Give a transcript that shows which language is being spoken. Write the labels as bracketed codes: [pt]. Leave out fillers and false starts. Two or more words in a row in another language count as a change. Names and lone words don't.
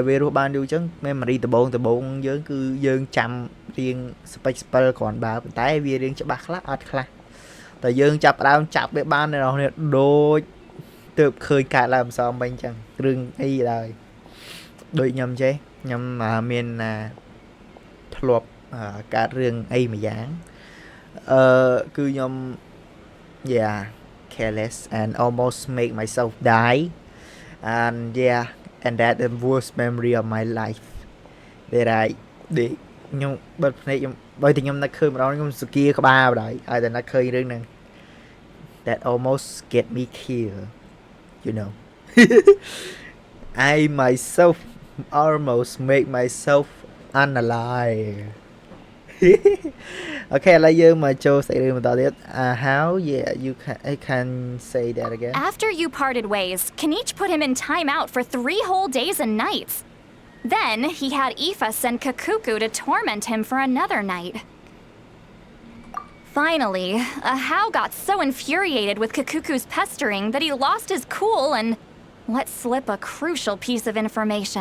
[km] វារស់បានយូរអញ្ចឹង memory ដំបូងយើងគឺយើងចាំរៀង [en] space spell [km] គ្រាន់បើប៉ុន្តែវារៀងច្បាស់ខ្លះអត់ខ្លះតែយើងចាប់ដើមចាប់វាបាននៅ នេះដូចទើបឃើញកើតឡើងម្សិលមិញអញ្ចឹងរឿងអីដែរដូចខ្ញុំចេះខ្ញុំមានធ្លាប់កើតរឿងអីមួយ យ៉ាងគឺខ្ញុំ [en] yeah careless and almost make myself die and yeah and that the worst memory of my life that I did [km] ខ្ញុំបិទភ្នែកខ្ញុំបើតែខ្ញុំនឹកឃើញម្ដងខ្ញុំសគាក្បាលបណ្ដោយឲ្យតែនឹកឃើញរឿងហ្នឹង [en] that almost get me killed you know I myself almost make myself unalive okay [km] ឥឡូវយើងមកចូលសេចក្តីបន្តទៀត [en] how yeah you can say that again After you parted ways, Kanich put him in timeout for 3 whole days and nights. Then he had Aoife send Kakuku to torment him for another night. Finally, Ahau got so infuriated with Kakuku's pestering that he lost his cool and let slip a crucial piece of information.